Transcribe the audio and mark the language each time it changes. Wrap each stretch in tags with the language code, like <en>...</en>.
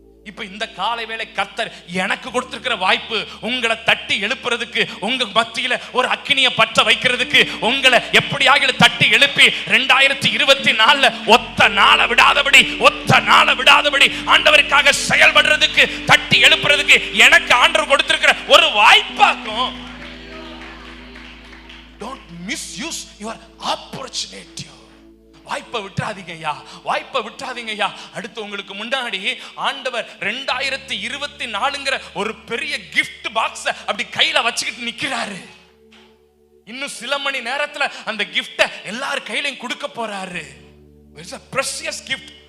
<ta>இப்ப இந்த காலை வேளை கர்த்தர் எனக்கு கொடுத்திருக்கிற வாய்ப்பு, உங்களை தட்டி எழுப்புறதுக்கு, உங்க மத்தியில ஒரு அக்கினியை பற்ற வைக்கிறதுக்கு, உங்களை எப்படியாக தட்டி எழுப்பி 2024 ஒத்த நாளை விடாதபடி ஆண்டவருக்காக செயல்படுறதுக்கு, தட்டி எழுப்புறதுக்கு எனக்கு ஆண்டவர் கொடுத்திருக்கிற ஒரு வாய்ப்பாக்கும்.</ta> <en>Don't misuse your opportunity.</en> <ta>வாய்ப்பை விட்டுறாதீங்க ஐயா. அடுத்து உங்களுக்கு முன்னாடி ஆண்டவர் 2024ங்கிற ஒரு பெரிய கிஃப்ட் பாக்ஸ் அப்படி கையில வச்சுக்கிட்டு நிக்கிறாரு. இன்னும் சில மணி நேரத்துல அந்த கிஃப்ட எல்லார் கையிலையும் கொடுக்க போறாரு.</ta> <en>precious gift.</en>